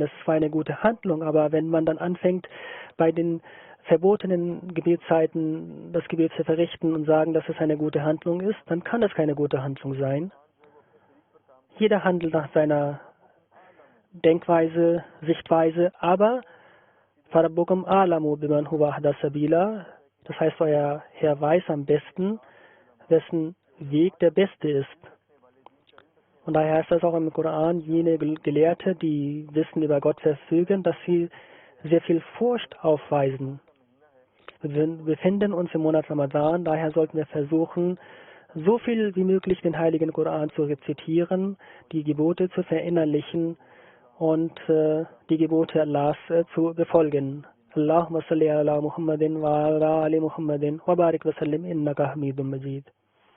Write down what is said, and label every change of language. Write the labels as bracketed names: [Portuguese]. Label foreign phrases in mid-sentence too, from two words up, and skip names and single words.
[German] Das ist zwar eine gute Handlung, aber wenn man dann anfängt, bei den verbotenen Gebetszeiten das Gebet zu verrichten und sagen, dass es eine gute Handlung ist, dann kann das keine gute Handlung sein. Jeder handelt nach seiner Denkweise, Sichtweise, aber [Arabic] فربكم أعلم بمن هو أهدى سبيلا. [German] Das heißt, euer Herr weiß am besten, wessen Weg der beste ist. Und daher heißt das auch im Koran, jene Gelehrte, die Wissen über Gott verfügen, dass sie sehr viel Furcht aufweisen. Wir befinden uns im Monat Ramadan, daher sollten wir versuchen, so viel wie möglich den Heiligen Koran zu rezitieren, die Gebote zu verinnerlichen und die Gebote Allahs zu befolgen. [Arabic] اللهم صل على محمد وعلى آل محمد وبارك وسلم إنك حميد مجيد.